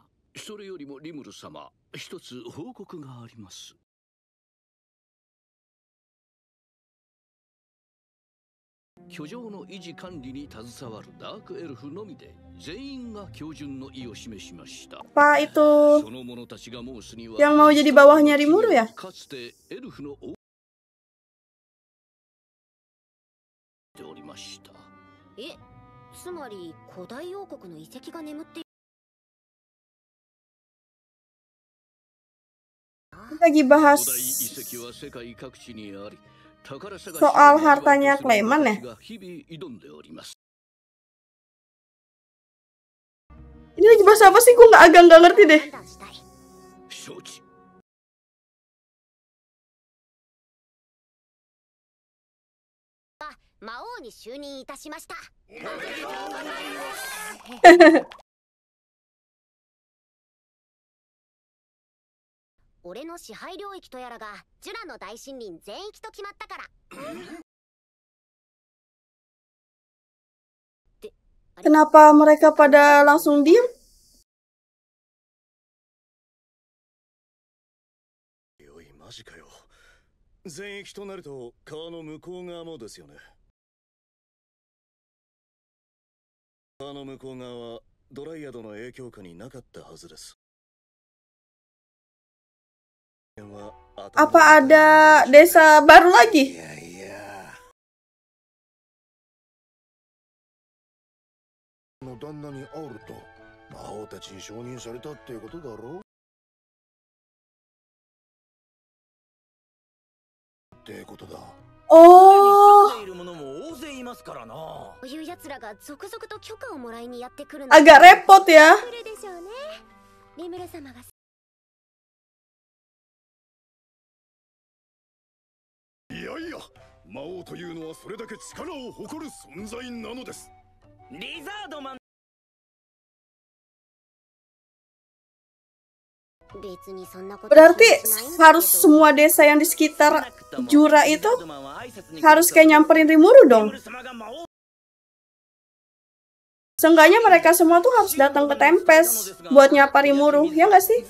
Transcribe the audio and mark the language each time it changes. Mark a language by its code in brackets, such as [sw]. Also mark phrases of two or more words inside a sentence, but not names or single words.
[ja] それよりもリムル様、一つ報告があります。居城の維持管理に携わるダークエルフのみで全員が標準の意を示しました。 [id] Apa itu [ja] その者たちが申すには [id] yang mau jadi bawahnya Rimuru ya? [ja] かつてエルフの王でおりました。つまり古代王国の遺跡が眠っている。 [id] Lagi bahas [ja] 古代遺跡は世界各地にあり、宝探し [id] soal hartanya Clayman ya? [ja] が日々挑んでおります。 [id] Ini lagi bahas apa sih? Gue agak nggak ngerti deh. [ja] 判断したい。承知。魔王に就任いたしました。俺の支配領域とやらがジュラの大森林全域と決まったから。 [id] Kenapa mereka pada langsung diem? [ja] おいマジかよ。全域となると川の向こう側もですよね。川の向こう側はドライアドの影響下になかったはずです。 [id] Apa ada desa baru lagi? [ja] いやいや。の旦那に会うと魔王たちに承認されたっていうことだろう。ってことだ。 Oh, 住んでいる者も大勢いますからな。こういう奴らが続々と許可をもらいにやってくるの [id] agak repot ya. [ja] 来るでしょうね。リムル様が。いやいや、魔王というのはそれだけ力を誇る存在なのです。リザードマン。別にそんなこと [id] Berarti harus semua desa yang di sekitar Jura itu harus kayak nyamperin Rimuru dong. Seenggaknya mereka semua tuh harus datang ke Tempest buat nyapa Rimuru, ya nggak sih?